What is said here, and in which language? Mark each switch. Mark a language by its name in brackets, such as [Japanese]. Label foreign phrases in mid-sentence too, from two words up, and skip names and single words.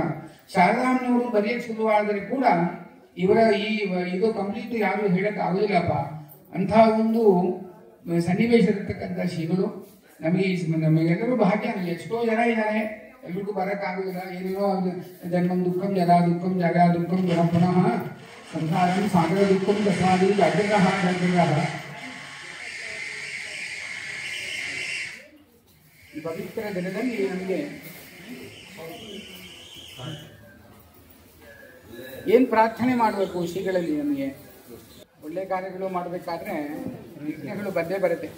[Kannada] ಶಾರದಾಮ್ನವರು ಬರೆಯಕ್ಕೆ ಶುರುವಾದರೆ ಕೂಡ ಇವರ ಇದು ಕಂಪ್ಲೀಟ್ ಯಾರು ಹೇಳಕ್ ಆಗೋದಿಲ್ಲಪ್ಪ. ಅಂಥ ಒಂದು ಸನ್ನಿವೇಶ ಇರತಕ್ಕಂಥ ಶ್ರೀಗಳು ನಮಗೆಲ್ಲರೂ ಭಾಗ್ಯ. ಎಷ್ಟೋ ಜನ ಇದ್ದಾರೆ, ಎಲ್ರಿಗೂ ಬರಕ್ಕಾಗೋದಿಲ್ಲ. [Sanskrit] ಏನೇನೋ ಜನ್ಮಂ ದುಃಖಂ ಜರಾ ದುಃಖಂ ಜಗ ದುಃಖಂ ಜನ ಪುನಃ ಸಂಸಾರಂ ಸಾಗರ ದುಃಖಂ ತಸ್ಮಾದಿ ಅಗ್ರಹ ಗಂಗ್ರಹ. [Kannada] ಈ ಪವಿತ್ರ ದಿನದಲ್ಲಿ ನಮಗೆ ಏನ್ ಪ್ರಾರ್ಥನೆ ಮಾಡಬೇಕು ಶ್ರೀಗಳಲ್ಲಿ? ನಮಗೆ ಒಳ್ಳೆ ಕಾರ್ಯಗಳು ಮಾಡಬೇಕಾದ್ರೆ ವಿಘ್ನಗಳು ಬಂದೇ ಬರುತ್ತೆ.